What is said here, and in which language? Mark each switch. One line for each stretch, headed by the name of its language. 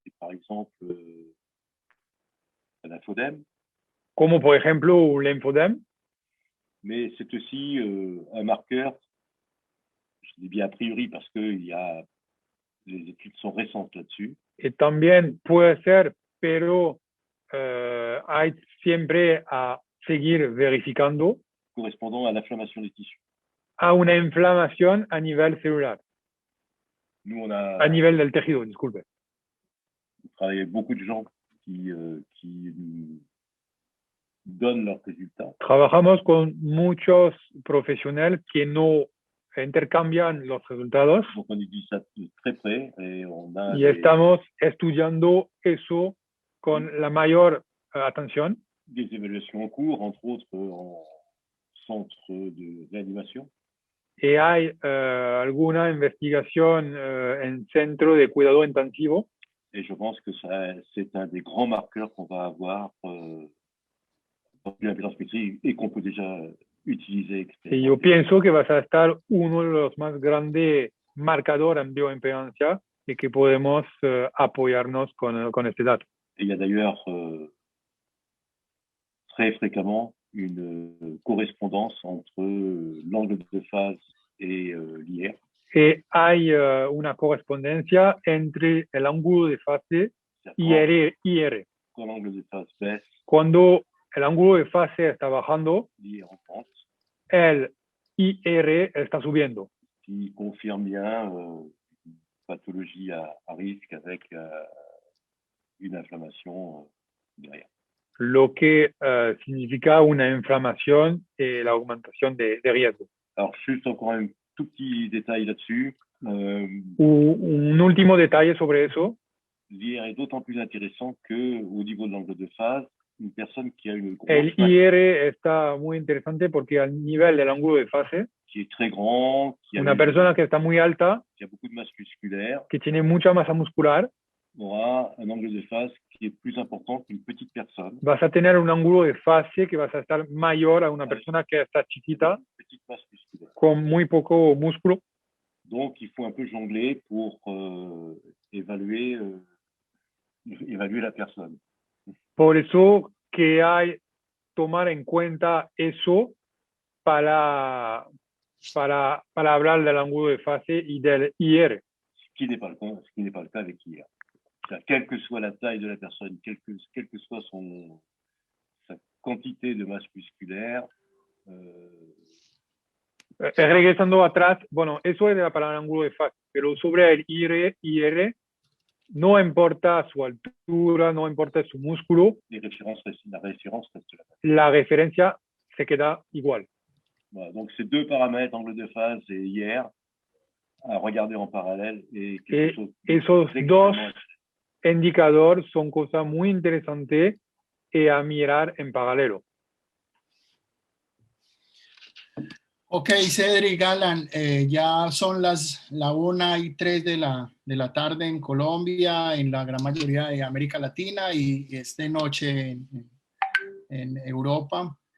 French: Par exemple, un lymphodème,
Spanish: como por ejemplo un linfodème,
French: mais c'est aussi un marqueur, je dis bien a priori parce que les études sont récentes là-dessus,
Spanish: y también puede ser, pero hay siempre a seguir verificando,
French: correspondant à l'inflammation des tissus.
Spanish: a una inflamación a nivel celular,
French: Nous, on a
Spanish: a nivel del tejido, disculpe.
French: travaillé avec beaucoup de gens qui nous donnent leurs résultats.
Spanish: Trabajamos con muchos profesionales que no intercambian los resultados
French: Donc, on étudie ça de très près et on a
Spanish: y estamos estudiando eso con la mayor atención.
French: des évaluations en cours, entre autres en centre de réanimation.
Spanish: Y hay alguna investigación en centro de cuidado intensivo.
French: Et je pense que c'est un des grands marqueurs qu'on va avoir dans l'impédance métrique et qu'on peut déjà utiliser.
Spanish: Y yo pienso que va a estar uno de los más grandes marcadores en bioimpedancia y que podemos apoyarnos con este dato.
French: Et il y a d'ailleurs très fréquemment une correspondance entre l'angle de phase et l'IR.
Spanish: Que hay una correspondencia entre el ángulo de fase y IR.
French: Quand l'angle de phase baisse,
Spanish: Cuando el ángulo de fase está bajando,
French: l'IR augmente,
Spanish: el IR está subiendo,
French: qui confirme bien une pathologie à risque avec une inflammation derrière.
Spanish: lo que significa una inflamación y la aumentación de riesgo.
French: Alors, juste encore un tout petit détail là-dessus.
Spanish: Un último detalle sobre eso.
French: L'IR est d'autant plus intéressant qu'au niveau de l'angle de phase, une personne qui a une grosse
Spanish: El IR está muy interesante porque al nivel del ángulo de fase,
French: qui est très grand,
Spanish: una persona que está muy alta,
French: qui a beaucoup de masse musculaire,
Spanish: que tiene mucha masa muscular,
French: aura un angle de phase qui est plus important qu'une petite personne.
Spanish: vas a tener un ángulo de fase que vas a estar mayor a una persona que está chiquita,
French: Petite masse musculaire.
Spanish: con muy poco músculo.
French: Donc, il faut un peu jongler pour évaluer la personne.
Spanish: Por eso que hay tomar en cuenta eso para hablar del ángulo de fase y del IR.
French: Ce qui n'est pas le cas avec IR. Quelle que soit la taille de la personne, quelle que soit sa quantité de masse musculaire.
Spanish: Regresando atrás, bueno, eso es para el ángulo de fase, pero sobre el IR, no importa su altura, no importa su músculo,
French: La référence reste la même.
Spanish: la referencia se queda igual.
French: Voilà, donc ces deux paramètres, angle de phase et IR, à regarder en parallèle. Et
Spanish: esos dos indicadores son cosas muy interesantes a mirar en paralelo. Ok, Cedric, Alan, ya son las 1:03 de la tarde en Colombia, en la gran mayoría de América Latina y es de noche en Europa.